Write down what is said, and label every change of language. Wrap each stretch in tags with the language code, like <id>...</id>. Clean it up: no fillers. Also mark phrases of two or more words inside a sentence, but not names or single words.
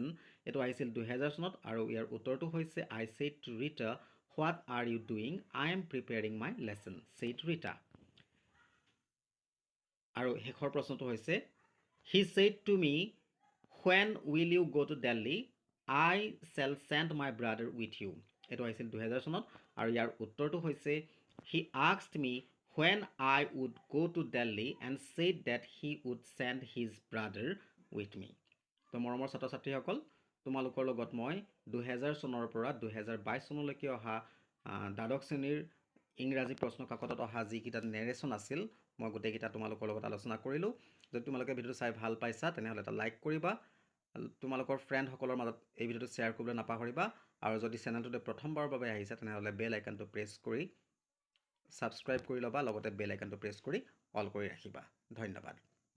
<as>এইটো আহিছিল 2000 চনত আৰু ইয়াৰ উত্তৰটো হৈছে</as> <en>I said to Rita what are you doing? I am preparing my lesson, said Rita.</en> <as>আৰু শেষৰ প্ৰশ্নটো হৈছে</as> <en>He said to me when will you go to Delhi? I shall send my brother with you.</en> <as>এইটো আহিছিল 2000 চনত আৰু ইয়াৰ উত্তৰটো হৈছে</as> <en>He asked me when I would go to Delhi and said that he would send his brother with me.</en> <as>তো মৰমৰ ছাত্ৰ ছাত্ৰীসকল তোমালোকৰ লগত মই 2000 চনৰ পৰা 2022 চনলৈকে অহা দ্বাদশ শ্ৰেণীৰ ইংৰাজী প্ৰশ্ন কাকতত অহা যিকেইটা নেৰেশ্যন আছিল মই গোটেইকেইটা তোমালোকৰ লগত আলোচনা কৰিলোঁ যদি তোমালোকে ভিডিঅ'টো চাই ভাল পাইছা তেনেহ'লে এটা লাইক কৰিবা তোমালোকৰ ফ্ৰেণ্ডসকলৰ মাজত এই ভিডিঅ'টো শ্বেয়াৰ কৰিবলৈ নাপাহৰিবা আৰু যদি চেনেলটোতে প্ৰথমবাৰৰ বাবে আহিছা তেনেহ'লে বেল আইকনটো প্ৰেছ কৰি ছাবস্ক্ৰাইব কৰি ল'বা লগতে বেল আইকনটো প্ৰেছ কৰি অল কৰি ৰাখিবা ধন্যবাদ</as>